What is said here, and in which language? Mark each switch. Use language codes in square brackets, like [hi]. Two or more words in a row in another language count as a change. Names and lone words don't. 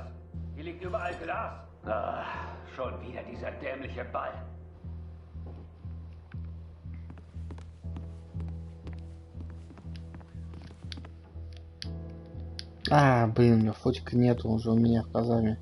[de] Hier liegt überall Glas. Ah, schon wieder dieser dämliche Ball. [ru] Блин, у меня фотика нету уже у меня в казарме.